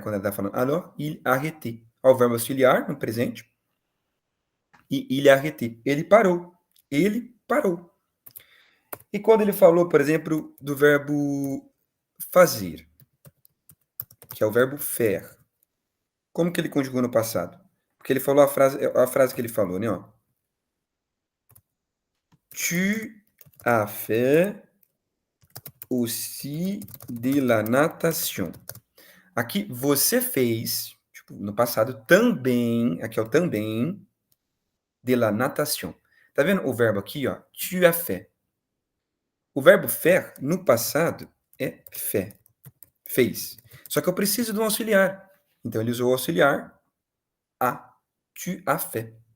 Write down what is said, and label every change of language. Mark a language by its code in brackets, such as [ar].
[pt] Quando ela está falando [fr] alors, il a arrêté. [pt] Ó, o verbo auxiliar no presente. E [fr] il a arrêté. [pt] Ele parou. Ele parou. E quando ele falou, por exemplo, do verbo fazer, que é o verbo faire, como que ele conjugou no passado? Porque ele falou a frase que ele falou, né? Ó. [fr] Tu as fait aussi de la natation. [pt] Aqui, você fez, tipo, no passado, também, aqui é o também, [fr] de la natation. [pt] Tá vendo o verbo aqui, ó? [fr] Tu as fait. [pt] O verbo faire, no passado, é fait. Fez. Só que eu preciso de um auxiliar. Então, ele usou o auxiliar a. [fr] Tu as fait.